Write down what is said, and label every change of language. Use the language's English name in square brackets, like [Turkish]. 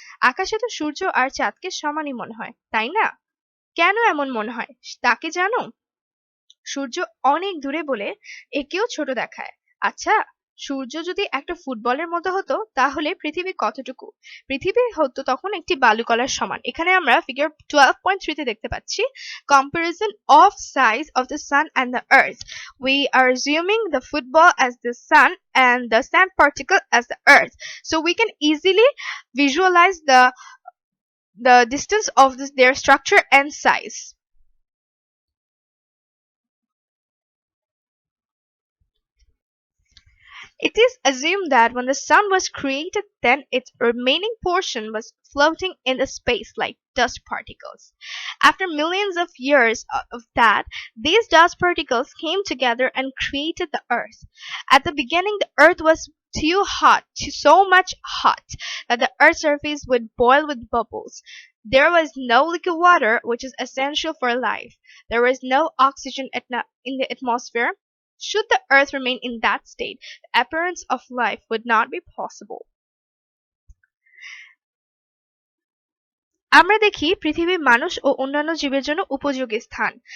[Bangla] আকাশে তো সূর্য আর চাঁদকে সমানই মনে হয়, তাই না? কেন এমন মনে হয় তা কি জানো? সূর্য অনেক দূরে বলে একেও ছোট দেখায়। আচ্ছা, সূর্য যদি একটা ফুটবলের মতো হতো তাহলে পৃথিবী কতটুকু? পৃথিবী হতো তখন একটি বালুকলার সমান। এখানে আমরা ফিগার 12.3 তে দেখতে পাচ্ছি [English] comparison of size of the sun and the earth. We are assuming the football as the sun and the sand particle as the earth, so we can easily visualize the distance of their structure and size. It is assumed that when the sun was created, then its remaining portion was floating in the space like dust particles. After millions of years of that, these dust particles came together and created the earth. At the beginning, the earth was too hot, so much hot, that the earth's surface would boil with bubbles. There was no liquid water, which is essential for life. There was no oxygen in the atmosphere. Should the earth remain in that state, the appearance of life would not be possible. [Bangla] আমরা দেখি পৃথিবী মানুষ ও অন্যান্য জীবের জন্য উপযোগী স্থান।